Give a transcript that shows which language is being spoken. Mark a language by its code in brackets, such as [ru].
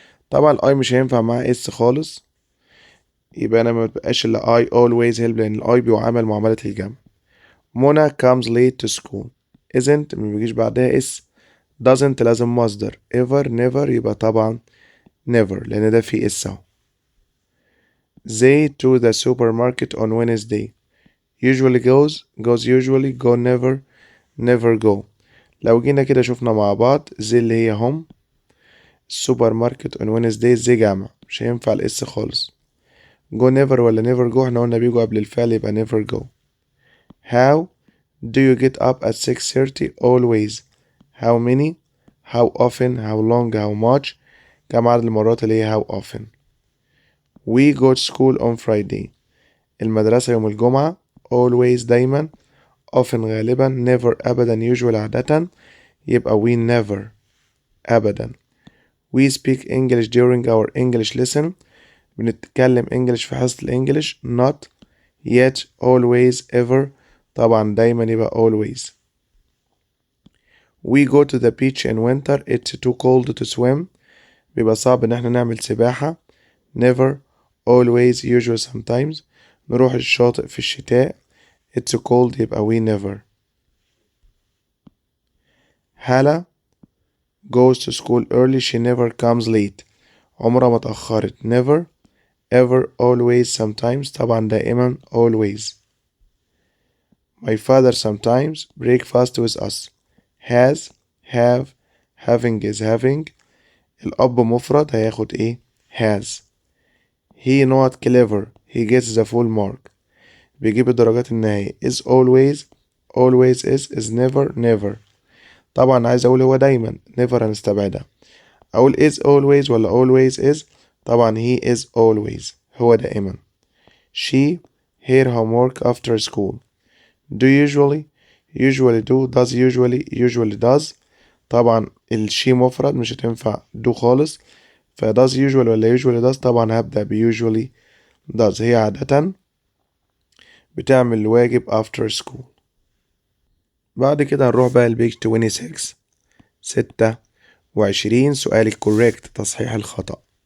[ar] طبعا الاي مش هينفع معاه اس خالص، يبقى انا ما بتبقاش الا [en] I always help [ar] لان الاي بيعامل معاملة الجمع. [en] Mona comes late to school. [ar] isn't ما بيجيش بعدها اس. doesn't لازم مصدر. ever never يبقى طبعا never لان ده فيه اس اهو. [en] they to the supermarket on Wednesday. usually goes usually go never go. [ar] لو جينا كده شفنا مع بعض زي اللي هي هم السوبر ماركت on Wednesday زي جامع مش هينفع الاس خالص. go never ولا [en] never go [ar] احنا قلنا بيجوا قبل الفعل يبقى never go. [en] how do you get up at 6:30 always. how many how often how long how much [ar] كم عدد المرات اللي هي [en] how often. we go to school on Friday. [ar] المدرسة يوم الجمعة always دايما often غالبا never أبدا usually عادة يبقى we never أبدا. [en] we speak English during our English lesson. [ar] بنتكلم English في حصة الإنجليش not yet always ever طبعا دايما يبقى always. [en] we go to the beach in winter it's too cold to swim. [ar] بيبقى صعب إن احنا نعمل سباحة never always usually sometimes. نروح الشاطئ في الشتاء [en] it's cold [ar] يبقى we never. [en] Hala goes to school early she never comes late. [ar] عمرها ما اتأخرت never ever always sometimes طبعا دائما always. [en] my father sometimes breakfast with us. has have having is having. [ar] الأب مفرد هياخد ايه has. [en] he not clever he gets the full mark. [ar] بيجيب الدرجات النهائية [en] is always is never. [ar] طبعا عايز اقول هو دايما never هنستبعدها. [en] اقول is always ولا always is. طبعا he is always [ar] هو دائما. [en] she her homework after school. do usually do does usually does. [ar] طبعا الشي مفرد مش هتنفع do خالص ف does usually ولا usually does. طبعا هبدأ ب usually does هي عادة بتعمل الواجب [en] after school. [ar] بعد كده هنروح بقى البيج 26 سؤال correct تصحيح الخطأ.